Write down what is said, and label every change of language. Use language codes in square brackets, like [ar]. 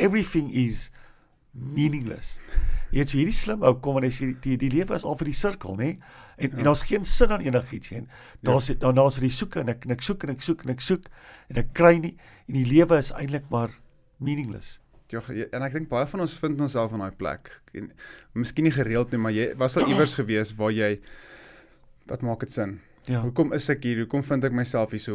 [en] Everything is meaningless. [af] Jy het so hierdie slim ou kom en hy sê die lewe is al vir die sirkel, né? En daar's geen sin aan enigiets nie. Daar's die soeke en ek soek en ek kry nie en die lewe is eintlik maar meaningless. Ja, en ek dink baie van ons vind onsself in daai plek. En miskien nie gereeld nie, maar jy was al iewers gewees waar jy wat maak dit sin? Ja. Hoekom is ek hier? Hoekom vind ek myself hier so?